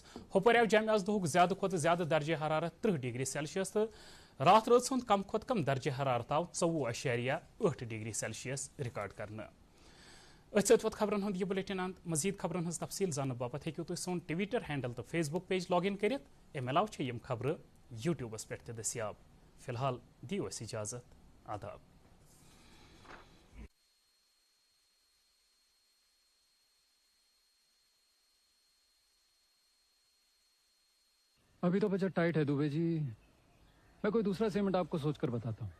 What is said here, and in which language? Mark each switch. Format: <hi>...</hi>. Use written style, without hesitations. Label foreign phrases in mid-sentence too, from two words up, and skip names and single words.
<ks>ہُپٲرۍ آو جامعہ آز دۄہُک زیادٕ کھۄتہٕ زیادٕ درجہِ حرارت 30</ks> <en>degree Celsius</en> <ks>تہٕ راتھ رٲژ ہُنٛد کم کھۄتہٕ کم درجہِ حرارت آو 24.8</ks> <en>degree Celsius</en> <ks>رِکارڈ کرنہٕ. أتھۍ سۭتۍ ووت خبرن ہُنٛد یہِ بُلیٹن انٛد. مزیٖد خبرن ہٕنٛز تفصیٖل زاننہٕ باپتھ ہیٚکِو تُہۍ سون</ks> <en>Twitter handle</en> <ks>تہٕ</ks> <en>Facebook page log in</en> <ks>کٔرِتھ. اَمہِ علاوٕ چھِ یِم خبرٕ یوٗٹیوٗبس پٮ۪ٹھ تہِ دٔستیاب. فی الحال دِیِو اَسہِ اِجازت. آداب.</ks> <ur>ابھی تو</ur> <en>budget tight</en> <ur>ہے دوبے جی. میں کوئی دوسرا سیمنٹ آپ کو سوچ کر بتاتا ہوں.</ur>